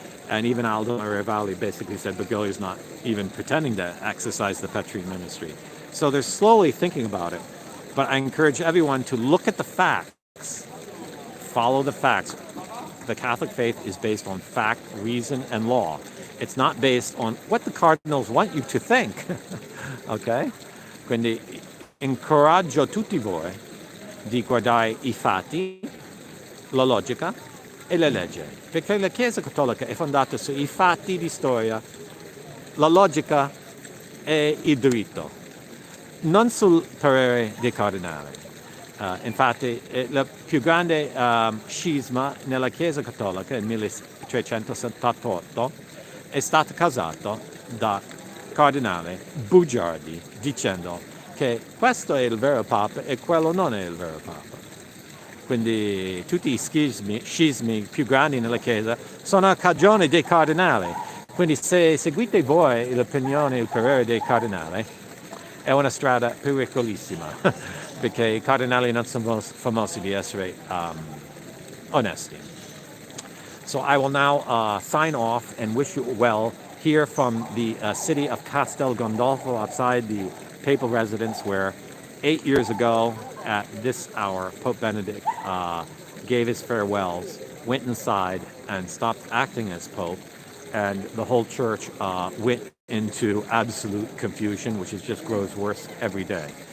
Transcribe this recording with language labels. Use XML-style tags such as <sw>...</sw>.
<en>And even Aldo Maria basically said Bergoglio is not even pretending to exercise the Petrine ministry. So they're slowly thinking about it. But I encourage everyone to look at the facts. Follow the facts. The Catholic faith is based on fact, reason, and law. It's not based on what the cardinals want you to think. Ok?</en> <it>Quindi incoraggio tutti voi di guardare i fatti, la logica e la legge. Perché la Chiesa Cattolica è fondata sui fatti di storia, la logica e il diritto, non sul parere dei cardinali. Infatti il più grande scisma nella Chiesa Cattolica nel 1378 è stato causato da cardinali bugiardi dicendo che questo è il vero Papa e quello non è il vero Papa. Quindi tutti i scismi più grandi nella Chiesa sono a cagione dei cardinali. Quindi se seguite voi l'opinione e il parere dei cardinali è una strada pericolissima perché i cardinali non sono famosi di essere onesti.</it> <en>So I will now sign off and wish you well here from the city of Castel Gandolfo outside the papal residence where 8 years ago at this hour Pope Benedict gave his farewells, went inside and stopped acting as Pope, and the whole church went into absolute confusion, which just grows worse every day.</en>